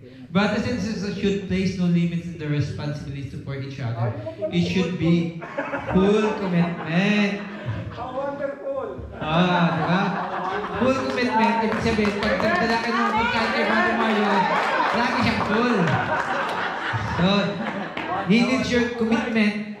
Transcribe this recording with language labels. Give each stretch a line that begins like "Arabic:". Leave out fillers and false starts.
English: Brothers and sisters should place no limits in the responsibilities for each other. It should be full commitment. How wonderful!
Filipino: Diba?
English: Full commitment.
Filipino: Ibig sabihin, pag nagdala ka ng pagkain kay Brother Mario, lagi siyang full.
English: So, he needs your commitment.